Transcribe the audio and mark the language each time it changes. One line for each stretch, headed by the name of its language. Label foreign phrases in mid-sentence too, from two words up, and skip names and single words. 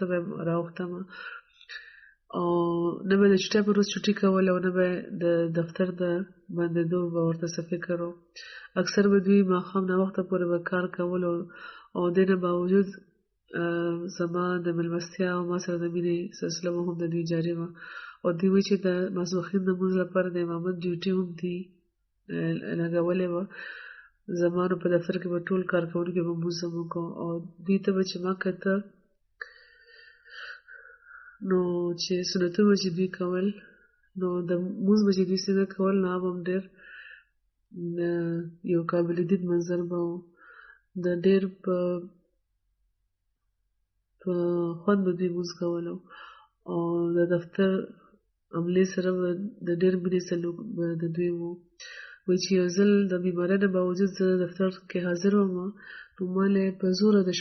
Pashto: به راوختم او نه به د چټۍ په روز چټي کوله او نه به د دفتر د بندېدو به ورته څه فکر و اکثر به دوی ماښام ناوخته پورې به کار کولو او دې نه باوجود زما د مېلمستیا او ما سره د مینې سلسله هم د دوی جاري وه او دوی وایي چې د ماسپښین د لمونځ لپاره د امامت ډیوټي هم دوی لګولې وه زما نو په دفتر کې به ټول کارکوونکي به لمونځ زموږ او دوی ته به چې ما کته نو چې سنتونه چې دوی کول نو د لمونځ به چې دوی څنګه کول نو هغه هم ډېر یو قابل دید منظر به و د ډېر په خوند به دوی لمونځ کولو او د دفتر عملې سره به د ډېر مینې سلوک به د دوی و وایي چې یو ځل د بیمارۍ نه باوجود زه دفتر کې حاضر وم نو ما له په زوره د